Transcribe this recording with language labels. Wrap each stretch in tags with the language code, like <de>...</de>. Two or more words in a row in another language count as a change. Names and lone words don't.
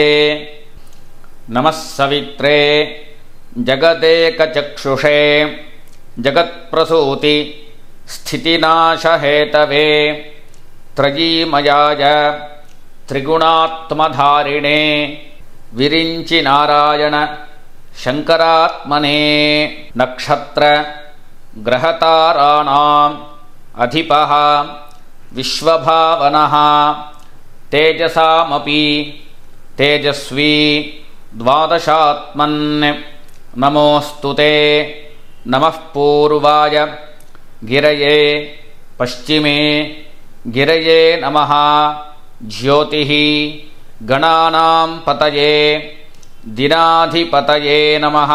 <sa>नमः सवित्रे जगदेकचक्षुषे जगत्प्रसूति स्थितिनाशहेतवे त्रयीमयाय त्रिगुणात्मधारिणे विरिञ्चि नारायण शङ्करात्मने. नक्षत्र ग्रहताराणाम् अधिपः विश्वभावनः तेजसामपि तेजस्वी द्वादशात्मन्. नमोस्तुते नमः पूर्वाय गिरये पश्चिमे गिरये नमः. ज्योतिः गणानां पतये दिनाधिपतये नमः.</sa>